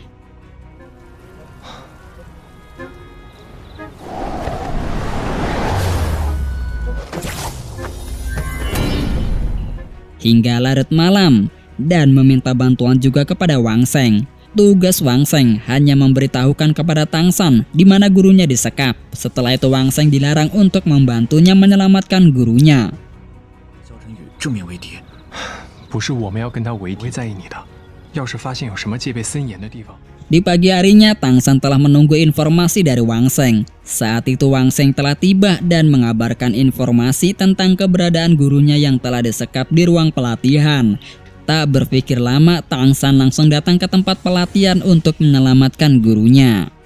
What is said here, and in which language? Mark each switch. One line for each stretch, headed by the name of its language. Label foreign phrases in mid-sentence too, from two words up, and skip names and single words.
Indonesian: Hingga larut malam dan meminta bantuan juga kepada Wang Sheng. Tugas Wang Sheng hanya memberitahukan kepada Tangsan di mana gurunya disekap. Setelah itu Wang Sheng dilarang untuk membantunya menyelamatkan gurunya.
Chinese: 肖晨宇正面为敌，不是我们要跟他为敌，会在意你的。要是发现有什么戒备森严的地方，
Indonesian: Di pagi harinya Tangsan telah menunggu informasi dari Wang Sheng. Saat itu Wang Sheng telah tiba dan mengabarkan informasi tentang keberadaan gurunya yang telah disekap di ruang pelatihan. Tak berpikir lama, Tangsan langsung datang ke tempat pelatihan untuk menyelamatkan gurunya.